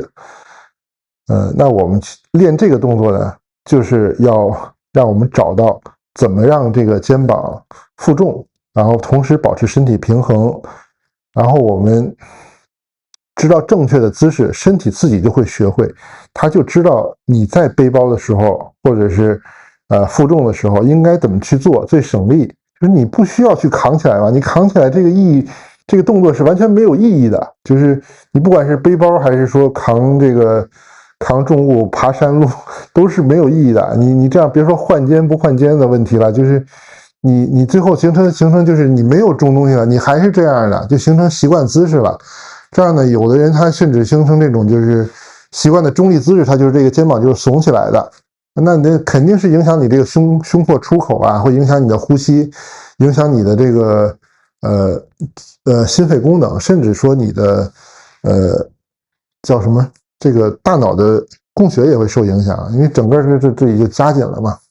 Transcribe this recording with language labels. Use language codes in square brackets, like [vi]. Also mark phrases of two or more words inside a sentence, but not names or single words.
[zh] 那我們練這個動作呢，就是要讓我們找到怎麼讓這個肩膀負重，然後同時保持身體平衡。然後我們知道正確的姿勢，身體自己就會學會，他就知道你在背包的時候，或者是負重的時候應該怎麼去做最省力。就是你不需要去扛起來嘛，你扛起來這個意義，這個動作是完全沒有意義的。就是你不管是背包還是說扛重物、爬山路，都是沒有意義的。你這樣別說換肩不換肩的問題了，就是你最後形成就是你沒有重東西了，你還是這樣的，就形成習慣姿勢了。這樣呢，有的人他甚至形成這種就是習慣的中立姿勢，他就是這個肩膀就是聳起來的。那肯定是影響你這個胸廓出口啊，會影響你的呼吸，影響你的這個心肺功能，甚至說你的叫什麼這個大腦的供血也會受影響，因為整個這裡就加緊了嘛。